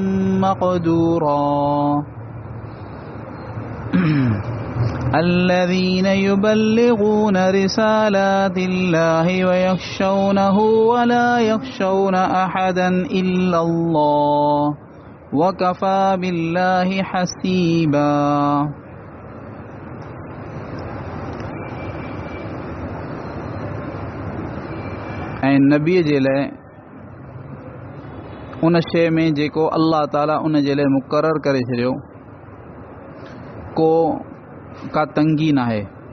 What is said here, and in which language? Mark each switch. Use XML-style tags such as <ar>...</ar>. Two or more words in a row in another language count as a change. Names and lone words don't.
<ar>مقدورا الذين يبلغون رسالات الله ويخشونه ولا يخشون أحدا إلا الله وكفى بالله حسيبا</ar> <sd>ऐं नबीअ जे लाइ उन शइ में जेको अल्लाह ताला उन जे लाइ मुक़ररु करे छॾियो का तंगी न आहे।</sd>